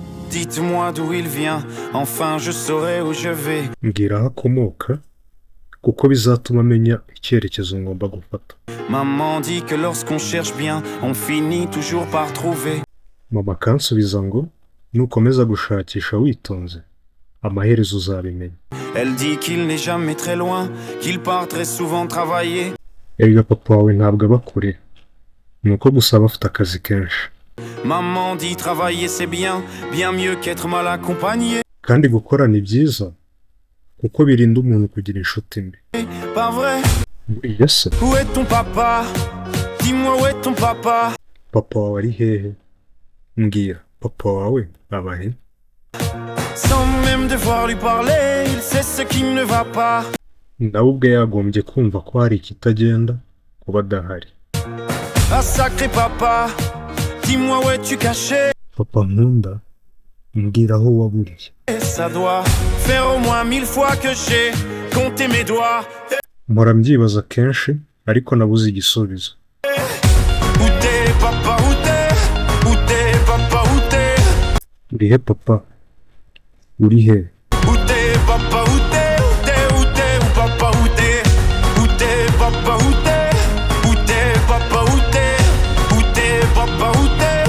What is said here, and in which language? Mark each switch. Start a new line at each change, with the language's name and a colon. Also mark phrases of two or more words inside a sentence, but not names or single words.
French: Dites-moi d'où il vient, enfin je saurai où je vais.
Kinyarwanda: mbwira aho akomoka kuko bizatuma amenya icyerekezo ngomba gufata.
French: Maman dit que lorsqu'on cherche bien, on finit toujours par trouver.
Kinyarwanda: Mama akansubiza ngo nukomeza gushakisha witonze amaherezo uzabimenya.
French: Elle dit qu'il n'est jamais très loin, qu'il part très souvent travailler.
Kinyarwanda: Erega papa wawe ntabwo aba kure, nuko gusa aba afite akazi kenshi.
French: Maman dit travailler c'est bien, bien mieux qu'être mal accompagné.
Kinyarwanda: Kandi gukora ni byiza kuko birinda umuntu kugira inshuti mbi.
French: Pas vrai?
Kinyarwanda: Buriya se
French: Où est ton papa? Dis-moi où est ton papa?
Kinyarwanda: papa wawe ari hehe? Mbwira papa wawe aba he?
French: Sans même devoir lui parler, il sait ce qui ne va pas.
Kinyarwanda: Nawe ubwe yagombye kumva ko hari ikitagenda kuba adahari.
French: Ah sacré papa, dis-moi où es-tu caché?
Kinyarwanda: Papa nkunda, mbwira aho waburiye.
French: Et ça doit faire au moins 1000 fois que j'ai compté mes doigts.
Kinyarwanda: Mpora mbyibaza kenshi ariko nabuze igisubizo.
French: Où t'es papa, où t'es? Où t'es papa, où t'es?
Kinyarwanda: Uri he papa? Uri he?
French: Où t'es papa, où t'es? Où t'es, où t'es, où papa, où t'es? Où t'es papa, où t'es? Où t'es papa, où t'es? Où t'es papa, où t'es?